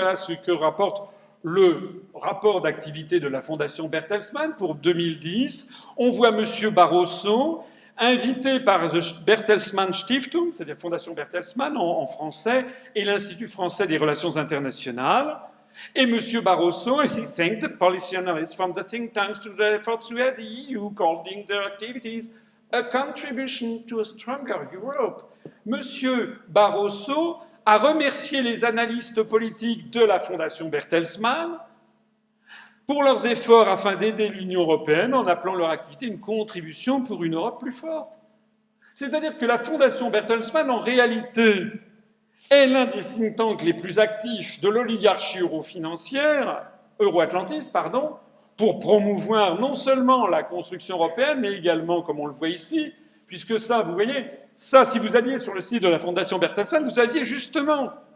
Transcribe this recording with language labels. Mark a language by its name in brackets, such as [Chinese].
[French] Voilà ce que rapporte le rapport d'activité de la fondation Bertelsmann pour 2010. On voit M. Barroso invité par the Bertelsmann Stiftung, c'est-à-dire Fondation Bertelsmann en français, et l'Institut français des relations internationales. Et M. [English] Barroso, he thanked the policy analysts from the think tanks to the efforts where the EU calling their activities a contribution to a stronger Europe. [French] M. Barroso a remercié les analystes politiques de la Fondation Bertelsmann pour leurs efforts afin d'aider l'Union européenne en appelant leur activité une contribution pour une Europe plus forte. C'est-à-dire que la Fondation Bertelsmann, en réalité, est l'un des think tanks les plus actifs de l'oligarchie euro-atlantiste, pour promouvoir non seulement la construction européenne, mais également, comme on le voit ici, puisque ça, vous voyez, ça, si vous alliez sur le site de la Fondation Bertelsmann, vous aviez justement